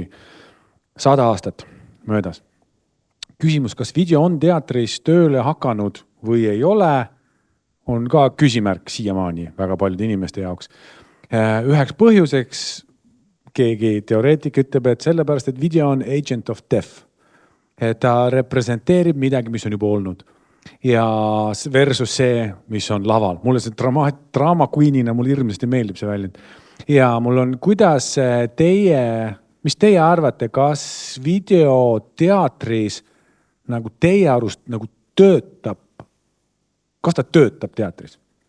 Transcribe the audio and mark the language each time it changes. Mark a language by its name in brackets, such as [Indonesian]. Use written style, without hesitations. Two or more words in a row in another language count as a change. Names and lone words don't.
[Estonian] 100 aastat möödas. Küsimus, kas video on teatris tööle hakanud või ei ole, on ka küsimärk siiamaani väga paljude inimeste jaoks. Üheks põhjuseks keegi teoreetik ütleb, et sellepärast, et video on [English] agent of death. [Estonian] Ta representeerib midagi, mis on juba olnud. Ja versus see, mis on laval. Mulle see draama queenina, mulle hirmsasti meeldib see väljend. Ja mul on, kuidas mis teie arvate, kas videoteatris nagu teie arust nagu töötab, kas ta töötab teatris?